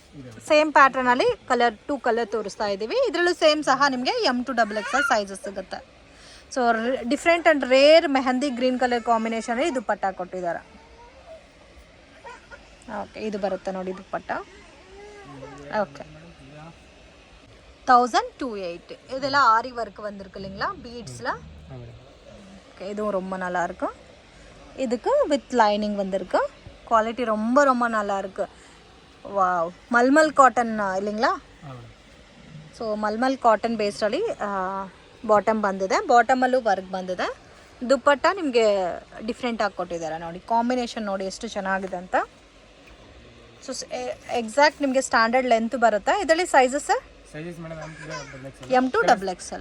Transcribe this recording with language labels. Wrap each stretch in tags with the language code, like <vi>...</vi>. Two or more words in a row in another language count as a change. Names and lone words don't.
<kn>ಸೇಮ್ ಪ್ಯಾಟರ್ನಲ್ಲಿ 2 ಕಲರ್ ತೋರಿಸ್ತಾ ಇದ್ದೀವಿ. ಇದರಲ್ಲೂ ಸೇಮ್ ಸಹ ನಿಮಗೆ</kn> <en>M to XXL sizes</en> <kn>ಸಿಗುತ್ತೆ.</kn> <en>so different and rare</en> <kn>ಮೆಹಂದಿ</kn> <en>green colour</en> <kn>ಕಾಂಬಿನೇಷನಲ್ಲಿ ದುಪ್ಪಟ್ಟ ಕೊಟ್ಟಿದ್ದಾರೆ. ಓಕೆ. ಇದು ಬರುತ್ತೆ ನೋಡಿ ದುಪ್ಪಟ್ಟ. ಓಕೆ. 1228.</kn> <ta>இதெல்லாம் ஆரி ஒர்க் வந்திருக்கு இல்லைங்களா, பீட்ஸில். ஓகே. இதுவும் ரொம்ப நல்லாயிருக்கு. இதுக்கு</ta> <en>with lining</en> <ta>வந்திருக்கு. குவாலிட்டி ரொம்ப ரொம்ப நல்லாயிருக்கு. வாவ், மல்மல் காட்டன் இல்லைங்களா?</ta> <kn>ಸೊ ಮಲ್ಮಲ್ ಕಾಟನ್ ಬೇಸ್ಡಲ್ಲಿ ಬಾಟಮ್ ಬಂದಿದೆ. ಬಾಟಮಲ್ಲೂ ವರ್ಕ್ ಬಂದಿದೆ. ದುಪ್ಪಟ್ಟ ನಿಮಗೆ ಡಿಫ್ರೆಂಟಾಗಿ ಕೊಟ್ಟಿದ್ದಾರೆ ನೋಡಿ. ಕಾಂಬಿನೇಷನ್ ನೋಡಿ ಎಷ್ಟು ಚೆನ್ನಾಗಿದೆ ಅಂತ.</kn> <en>so exact</en> <kn>ನಿಮಗೆ</kn> <en>standard length</en> <kn>ಬರುತ್ತೆ. ಇದರಲ್ಲಿ</kn> <en>sizes M to XXL.</en>